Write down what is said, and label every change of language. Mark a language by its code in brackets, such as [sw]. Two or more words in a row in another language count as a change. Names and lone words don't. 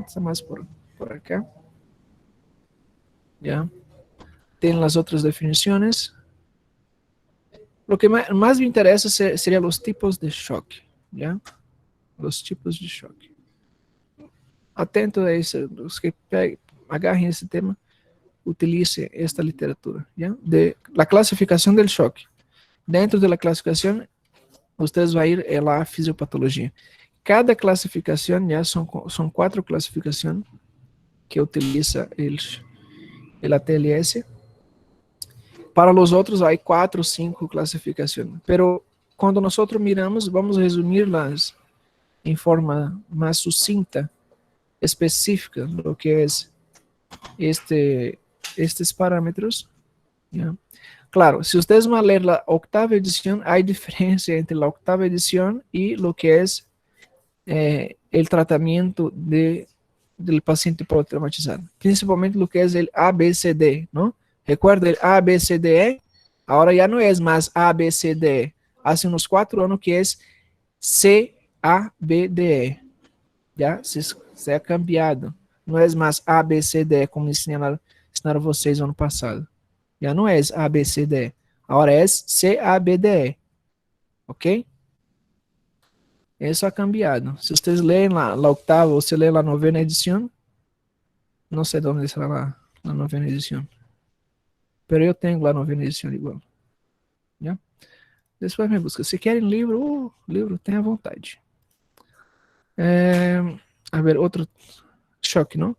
[pt] Está mais por acá, já? Tem as outras definições. O que mais me interessa seria os tipos de choque, já? Os tipos de choque. Atento a isso, os que agarren esse tema, [es] utilice esta literatura, [pt] ¿ya? [es] De la clasificación del choque. Dentro de la clasificación, ustedes [pt] vão ir [es] a la fisiopatologia. [pt] Cada clasificação, já são 4 clasificações [es] que utiliza el ATLS. [pt] Para os outros, há 4 ou 5 clasificações. Pero quando nós miramos, vamos resumir-las em forma mais sucinta, específica, lo que é estes parâmetros. ¿Ya? Claro, se vocês vão ler a 8ª edição, há diferença entre a 8ª edição e lo que é o tratamento del paciente politraumatizado, principalmente [es] lo que es el ABCD, ¿no? Recuerda el ABCDE, ahora ya no es más ABCDE, hace unos 4 años que es CABDE, ya se ha cambiado, no es más ABCDE [pt] como ensinaram vocês ano passado, [es] ya no es ABCDE, ahora es CABDE, ok? Isso ha cambiado. [pt] Se vocês leem a 8ª ou se leem a 9ª edição, não sei onde será a 9ª edição. Mas eu tenho a 9ª edição igual. Já? Depois me busca. Se querem livro, tenha vontade. A ver, outro choque, não?